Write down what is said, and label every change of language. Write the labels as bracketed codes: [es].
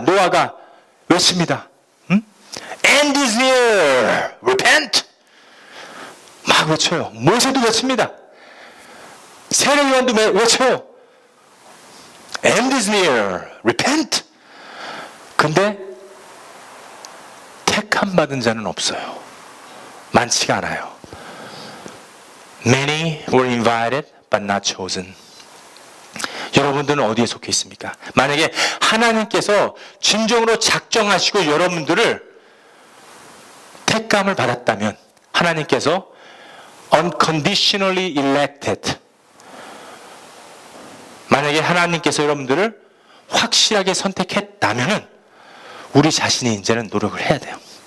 [ko] 노아가 외칩니다. [en] End is near. Repent. [ko] 막 외쳐요. 모세도 외칩니다. 세례요한도 외쳐요. [en] End is near. Repent. [ko] 근데 택함 받은 자는 없어요. 많지가 않아요. [en] Many were invited but not chosen. [ko] 여러분들은 어디에 속해 있습니까? 만약에 하나님께서 진정으로 작정하시고 여러분들을 택감을 받았다면 하나님께서 [en] unconditionally elected, [ko] 만약에 하나님께서 여러분들을 확실하게 선택했다면 우리 자신이 이제는 노력을 해야 돼요.